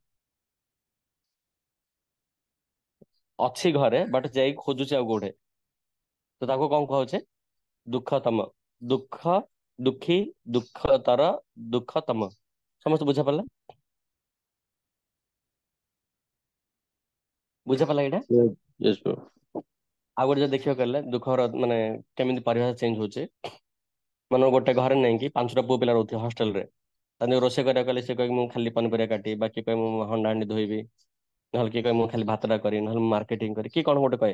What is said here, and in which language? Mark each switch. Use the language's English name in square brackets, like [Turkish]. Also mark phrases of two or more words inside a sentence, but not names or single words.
[Odia] ଅଛି ଘରେ ବଟ ଯାଇକି ଖୋଜୁଛି ଆଉ କୋଉଠି, ତ ତାକୁ କଣ କୁହାଉଛି? ଦୁଃଖତମ। ଦୁଃଖ, ଦୁଃଖୀ, ଦୁଃଖତର, ଦୁଃଖତମ। ସମସ୍ତେ ବୁଝା ପଡିଲା? ବୁଝା ପଡିଲା ଏଇଟା? [English] Yes, yes, bro. [Odia] ଆଉ ଗୋଟେ ଯଦି ଦେଖିବାକୁ ଗଲେ ଦୁଃଖର ମାନେ କେମିତି ପରିଭାଷା ଚେଞ୍ଜ ହଉଛି। ମାନେ ଗୋଟେ ଘରେ ନାଇଁ କି ପାଞ୍ଚଟା ପୁଅ ପିଲା ରହୁଥିବେ ହଷ୍ଟେଲରେ, ତାଙ୍କୁ ରୋଷେଇ କରିବାକୁ ଗଲେ ସେ କହିବେ ମୁଁ ଖାଲି ପନିପରିବା କାଟିବି, ବା କିଏ କହିବେ ମୁଁ ହଣ୍ଡା ହାଣ୍ଡି ଧୋଇବି, ନହେଲେ କିଏ କହିବେ ମୁଁ ଖାଲି ଭାତଟା କରିବି, ନହେଲେ ମୁଁ ମାର୍କେଟିଂ କରିବି, କି କଣ ଗୋଟେ କହେ।